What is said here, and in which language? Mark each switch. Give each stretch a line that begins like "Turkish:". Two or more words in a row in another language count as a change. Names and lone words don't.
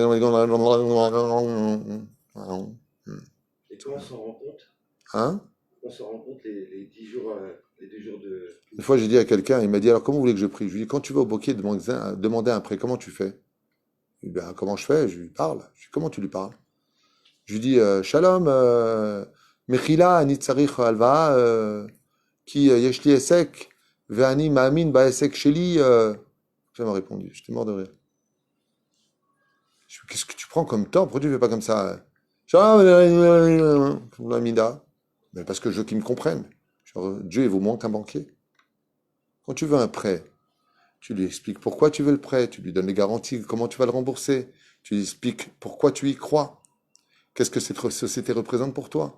French: Et comment on s'en rend compte? Hein? On s'en rend compte les 10 jours, les 2 jours de. Une fois, j'ai dit à quelqu'un, il m'a dit, alors comment vous voulez que je prie? Je lui ai dit, quand tu vas au banquier demander un prêt, comment tu fais? Je lui ai dit, ben, comment je fais? Je lui parle. Je lui dis, comment tu lui parles? Je lui dis,
Hebrew: שלום, מחילה, אני צריך הלוואה, כי יש לי עסק, ואני מאמין בעסק שלי.
French: Ça m'a répondu, j'étais mort de rire. Je lui dis, qu'est-ce que tu prends comme temps? Pourquoi tu ne fais pas comme ça? Shalom, l'amida. Mais parce que je veux qu'ils me comprennent. Genre, Dieu, il vaut moins qu'un banquier. Quand tu veux un prêt, tu lui expliques pourquoi tu veux le prêt, tu lui donnes les garanties, comment tu vas le rembourser, tu lui expliques pourquoi tu y crois, qu'est-ce que cette société représente pour toi.